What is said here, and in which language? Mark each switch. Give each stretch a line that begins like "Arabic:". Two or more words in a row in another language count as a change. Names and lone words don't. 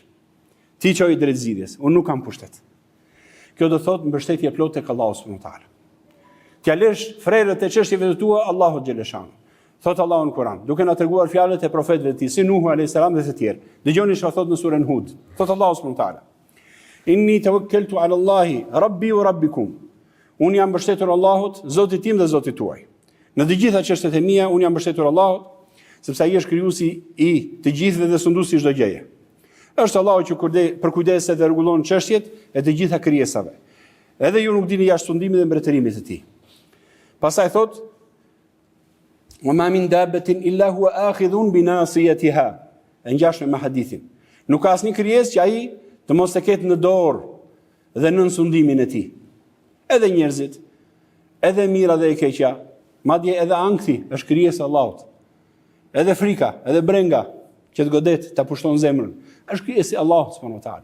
Albanian: Ti çoj drejt zgjidhjes, unë nuk kam pushtet. Kjo do të thotë mbështetje plot tek Allahu
Arabic: سبحانه وتعالى.
Albanian: T'ja lësh frerët e çështjeve të tua Allahut xheleshanu. Thot Allahu në Kur'an, duke na treguar fjalët e profetëve të tij, si Nuhu
Arabic: عليه السلام
Albanian: dhe të tjerë. Dëgjoni çfarë thot në surën Hud.
Arabic: Thot Allahu سبحانه وتعالى: إني توكلت على الله ربي وربكم.
Albanian: Unë jam mbështetur Allahut, Zotit tim dhe Zotit tuaj. Në të gjitha çështjet e mia, unë jam mbështetur Allahut, sepse ai është krijuesi i të gjithëve dhe sunduesi i çdo gjëje. Është Allahu që përkujdeset dhe rregullon çështjet e të gjitha krijesave. Edhe ju nuk dini jashtë sundimit dhe mbretërimit të tij. Pastaj thot:
Arabic: وما من دابة إلا هو آخذ بناصيتها.
Albanian: E ngjashme me hadithin. Nuk ka asnjë krijesë që ai të mos e ketë në dorë dhe nën sundimin e tij. Edhe njerëzit, edhe mira dhe e keqja, madje edhe ankthi është krijesë e Allahut. Edhe frika, edhe brenga që të godet, ta pushton zemrën, është krijesë e Allahut
Arabic: سبحانه وتعالى.